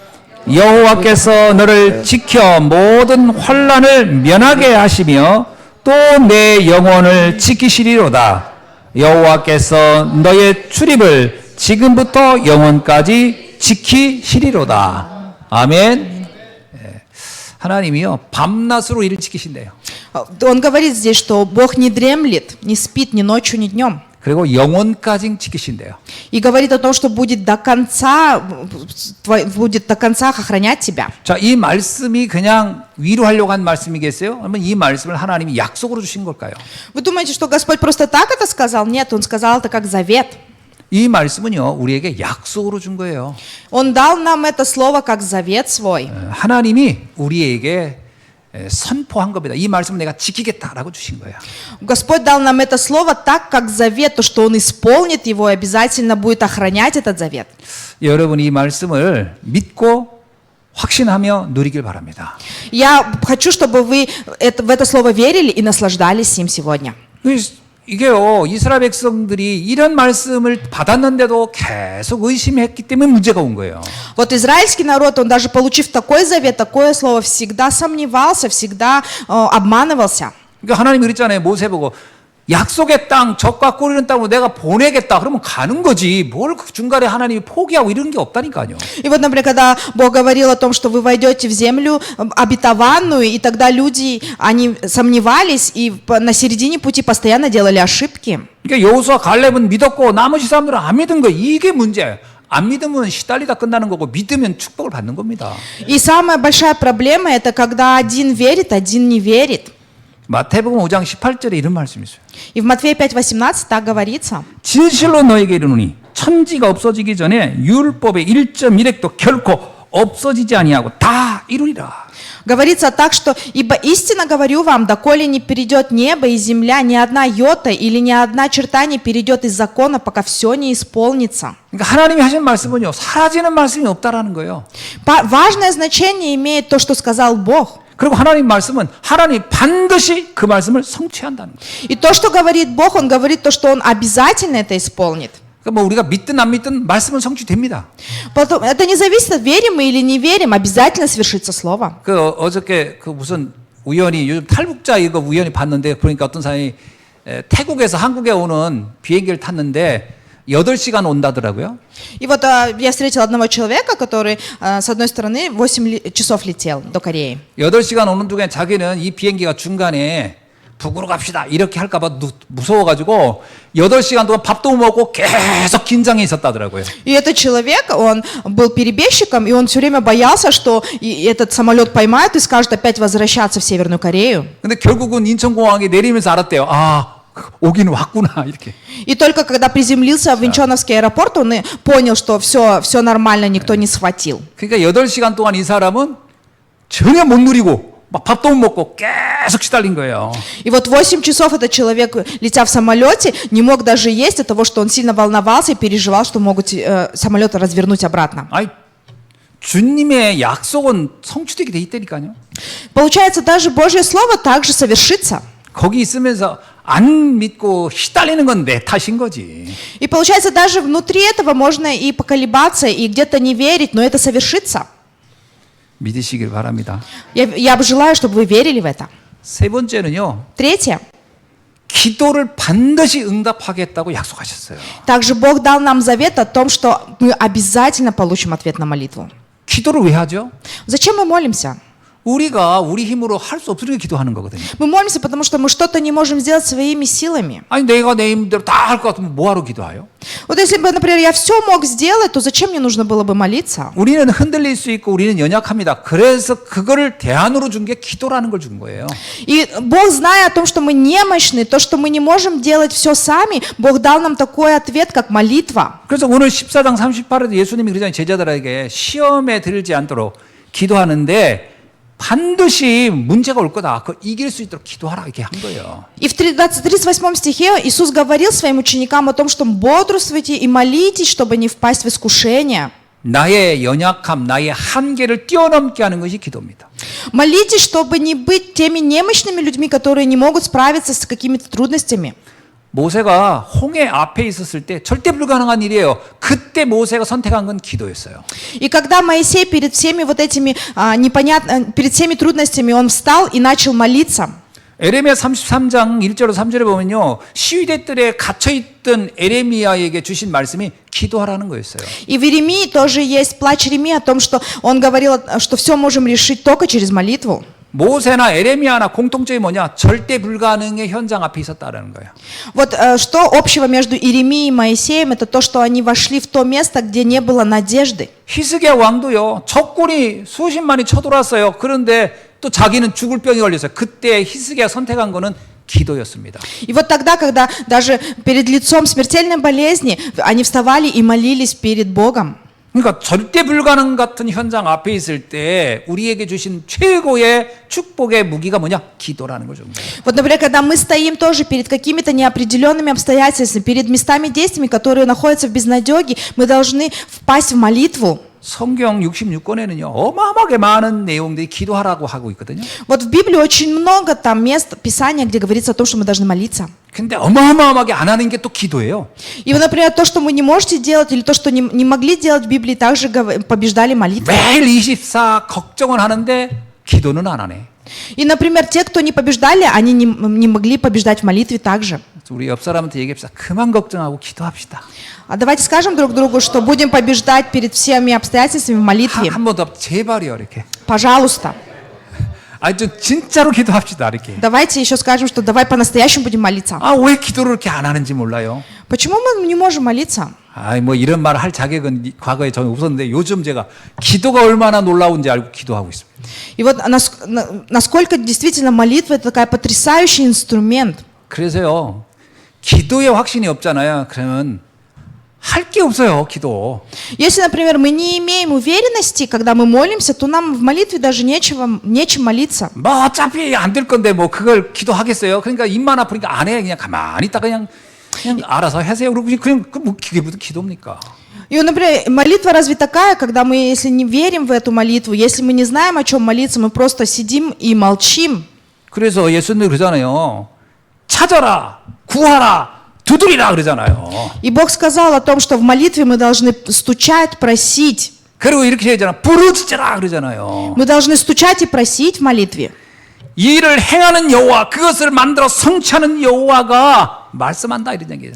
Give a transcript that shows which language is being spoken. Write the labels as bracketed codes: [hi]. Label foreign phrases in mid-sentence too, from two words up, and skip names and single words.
[ko] 여호와께서 너를 지켜 모든 환난을 면하게 하시며 또 내 영혼을 지키시리로다. 여호와께서 너의 출입을 지금부터 영원까지 지키시리로다. 아멘. 하나님이요 밤낮으로 이를 지키신대요. [ru] Он говорит здесь, что Бог не дремлет, не спит ни ночью, ни днем. [ko] 그리고 영원까지 지키신대요. [ru] И говорит о том, что будет до конца охранять тебя. [ko] 자, 이 말씀이 그냥 위로하려고 한 말씀이겠어요? 아니면 이 말씀을 하나님이 약속으로 주신 걸까요? [ru] Вы думаете, что Господь просто так это сказал? Нет, Он сказал это как завет. [ko] 이 말씀은요 우리에게 약속으로 준 거예요. [ru] Он дал нам это слово как завет свой. [ko] 하나님이 우리에게 선포한 겁니다. 이 말씀을 내가 지키겠다라고 주신 거예요. [ru] Господь дал нам это слово так, как завет, то, что Он исполнит его и обязательно будет охранять этот завет. [ko] 여러분이 이 말씀을 믿고 확신하며 누리길 바랍니다. [ru] Я хочу, чтобы вы в это слово верили и наслаждались им сегодня. [ko] 이게요 이스라엘 백성들이 이런 말씀을 받았는데도 계속 의심했기 때문에 문제가 온 거예요. [ru] Вот израильский народ, он даже получив такой завет, такое слово, всегда сомневался, всегда обманывался. [ko] 그러니까 하나님이 그랬잖아요. 모세 보고 약속의 땅, 젖과 꿀이는 땅으로 내가 보내겠다. 그러면 가는 거지. 뭘 그 중간에 하나님이 포기하고 이런 게 없다니까요. [ru] И вот, например, когда Бог говорил о том, что вы войдете в землю обетованную, и тогда люди, они сомневались, и на середине пути постоянно делали ошибки. [ko] 그러니까 여호수아 갈렙은 믿었고 나머지 사람들은 안 믿은 거예요. 이게 문제예요. 안 믿으면 시달리다 끝나는 거고 믿으면 축복을 받는 겁니다. [ru] И самая большая проблема это когда один верит, один не верит. [ko] 마태복음 5장 18절에 이런 말씀이 있어요. [ru] И в Матфея 5:18 так говорится. [ko] 진실로 너에게 이르노니 천지가 없어지기 전에 율법의 1.1획도 결코 없어지지 아니하고 다 이루리라. [ru] Говорится так, что «Ибо истинно говорю вам, доколе не перейдет небо и земля, ни одна йота или ни одна черта не перейдет из закона, пока все не исполнится». [ko] 그러니까 하나님이 하신 말씀은요 사라지는 말씀이 없다라는 거예요. [ru] Важное значение имеет то, что сказал Бог. [ko] 그리고 하나님 말씀은 하나님 반드시 그 말씀을 성취한다는 거예요. [ru] И то, что говорит Бог, Он говорит то, что Он обязательно это исполнит. [ko] 그러니까 뭐 우리가 믿든 안 믿든 말씀은 성취됩니다. [ru] Потом, это не зависит, верим мы или не верим, обязательно свершится слово. [ko] 그 어저께 그 무슨 우연히 요즘 탈북자 이거 우연히 봤는데 그러니까 어떤 사람이 태국에서 한국에 오는 비행기를 탔는데 8시간 온다더라고요. [ru] И вот я встретила одного человека, который с одной стороны 8 часов летел до Кореи. [ko] 8시간 오는 동안 자기는 이 비행기가 중간에 북으로 갑시다 이렇게 할까 봐 무서워가지고 8시간 동안 밥도 못 먹고 계속 긴장해 있었다더라고요. [ru] И этот человек, он был перебежчиком, и он все время боялся, что этот самолет поймают и скажут опять возвращаться в Северную Корею. [ko] 근데 결국은 인천공항에 내리면서 알았대요. 아, 오긴 왔구나 이렇게. [ru] И только когда приземлился в Инчоновский аэропорт, он и понял, что все нормально, никто не схватил. [ko] 그러니까 8시간 동안 이 사람은 전혀 못 누리고 막 밥도 못 먹고 계속 시달린 거예요. [ru] И вот 8 часов этот человек, летя в самолете, не мог даже есть от того, что он сильно волновался и переживал, что могут самолет развернуть обратно. [ko] 아니 주님의 약속은 성취되게 돼 있다니까요. [ru] Получается, даже Божье Слово также совершится. [ko] 거기 있으면서 안 믿고 시달리는 건 내 탓인 거지. [ru] И получается, даже внутри этого можно и поколебаться, и где-то не верить, но это совершится. [ko] 믿으시길 바랍니다. [ru] Я бы желаю, чтобы вы верили в это. [ko] 세 번째는요. [ru] Третье. [ko] 기도를 반드시 응답하겠다고 약속하셨어요. [ru] Также Бог дал нам завет о том, что мы обязательно получим ответ на молитву. [ko] 기도를 왜 하죠? [ru] Зачем мы молимся? [ko] 우리가 우리 힘으로 할 수 없으니까 기도하는 거거든요. [ru] Мы молимся, потому что мы что-то не можем сделать своими силами. [ko] 아니 내가 내 힘대로 다 할 것 같으면 뭐하러 기도해요? [ru] Вот если бы, например, я все мог сделать, то зачем мне нужно было бы молиться? [ko] 우리는 흔들릴 수 있고 우리는 연약합니다. 그래서 그거를 대안으로 준 게 기도라는 걸 준 거예요. [ru] И Бог, зная о том, что мы немощны, то, что мы не можем делать все сами, Бог дал нам такой ответ, как молитва. [ko] 그래서 오늘 14장 38절에 예수님이 그러잖아요. 제자들에게 시험에 들지 않도록 기도하는데 반드시 문제가 올 거다. 그 이길 수 있도록 기도하라 이렇게 한 거예요. [ru] И в 38 стихе Иисус говорил своим ученикам о том, что бодрствуйте и молитесь, чтобы не впасть в искушение. [ko] 나의 연약함, 나의 한계를 뛰어넘게 하는 것이 기도입니다. [ru] Молитесь, чтобы не быть теми немощными людьми, которые не могут справиться с какими-то трудностями. [ko] 모세가 홍해 앞에 있었을 때 절대 불가능한 일이에요. 그때 모세가 선택한 건 기도였어요. [ru] И когда Моисей перед всеми вот этими перед всеми трудностями, он встал и начал молиться. [ko] 에레미야 33장 1절로 3절에 보면요. 시위대들에 갇혀있던 에레미야에게 주신 말씀이 기도하라는 거였어요. [ru] И в Иеремии тоже есть плач Иеремии о том, что он говорил, что все можем решить только через молитву. [ko] 모세나 에레미야나 공통점이 뭐냐? 절대 불가능의 현장 앞에 있었다라는 거예요. [ru] Вот что общего между Иеремией и Моисеем, это то, что они вошли в то место, где не было надежды. [ko] 히스기야 왕도요. 적군이 수십만이 쳐들어왔어요. 그런데 또 자기는 죽을 병이 걸렸어요. 그때 히스기야 선택한 거는 기도였습니다. [ru] И вот тогда, когда даже перед лицом смертельной болезни, они вставали и молились перед Богом. [ko] 그러니까 절대 불가능 같은 현장 앞에 있을 때 우리에게 주신 최고의 축복의 무기가 뭐냐? 기도라는 거죠. [ru] Вот, например, когда мы стоим тоже перед какими-то неопределенными обстоятельствами, перед местами действиями, которые находятся в безнадеге, мы должны впасть в молитву. [ko] 성경 66권에는요. 어마어마하게 많은 내용들이 기도하라고 하고 있거든요. [ru] Вот в Библии очень много там мест Писания, где говорится о том, что мы должны молиться. [ko] 근데 어마어마하게 안 하는 게 또 기도예요. [ru] И, вот, например, то, что мы не можете делать, или то, что не могли делать в Библии, также побеждали молитвой. [ko] 매일 24 걱정은 하는데 기도는 안 하네. [ru] И, например, те, кто не побеждали, они не могли побеждать в молитве также. [ko] 우리 옆 사람한테 얘기합시다. 그만 걱정하고 기도합시다. [ru] А давайте скажем друг другу, что будем побеждать перед всеми обстоятельствами в молитве. [ko] 한 번 더 제발이요 이렇게. [ru] Пожалуйста. [ko] 아니 좀 진짜로 기도합시다 이렇게. [ru] Давайте еще скажем, что давай по-настоящему будем молиться. [ko] 아 왜 기도를 이렇게 안 하는지 몰라요. [ru] Почему мы не можем молиться? [ko] 아이 뭐 이런 말을 할 자격은 과거에 저는 없었는데 요즘 제가 기도가 얼마나 놀라운지 알고 기도하고 있습니다. [ru] И вот насколько действительно молитва это такой потрясающий инструмент. [ko] 그래서요 기도에 확신이 없잖아요. 그러면 할 게 없어요 기도. [ru] Если, например, мы не имеем уверенности, когда мы молимся, то нам в молитве даже нечем молиться. [ko] 뭐 어차피 안 될 건데 뭐 그걸 기도하겠어요. 그러니까 입만 아프니까 안 해. 그냥 가만히 있다 그냥 알아서 하세요. 그러고 그냥 뭐 그게 무슨 기도입니까? [ru] И, например, молитва разве такая, когда мы, если не верим в эту молитву, если мы не знаем, о чем молиться, мы просто сидим и молчим. [ko] 그래서 예수님 그러잖아요. 찾아라, 구하라, 두드리라 그러잖아요. [ru] И Бог сказал о том, что в молитве мы должны стучать, просить. [ko] 그리고 이렇게 하잖아. 부르짖으라 그러잖아요. [ru] Мы должны стучать и просить в молитве. [ko] 이 일을 행하는 여호와, 그것을 만들어 성취하는 여호와가 말씀한다 이런 얘기예요.